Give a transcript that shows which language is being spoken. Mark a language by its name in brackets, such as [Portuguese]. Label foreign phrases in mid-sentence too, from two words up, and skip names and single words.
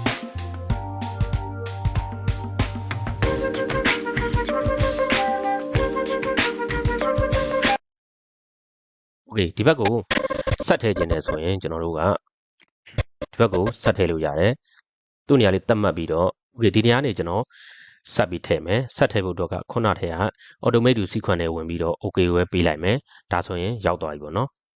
[Burmese] Okay ဒီဘက်ကိုဆက်ထည့်ခြင်းနဲ့ဆိုရင်ကျွန်တော်တို့ကဒီဘက်ကိုဆက်ထည့်လို့ရတယ်သူ့နေရာလေးသတ်မှတ်ပြီးတော့ Okay ဒီနေရာနေကျွန်တော်ဆက်ပြီးထည့်မယ်ဆက်ထည့်ဖို့တော့ကခုနထည့်က [English] automate to sequence [Burmese] နဲ့ဝင်ပြီးတော့ okay ကိုပဲပေးလိုက်မယ်ဒါဆိုရင်ရောက်သွားပြီပေါ့နော်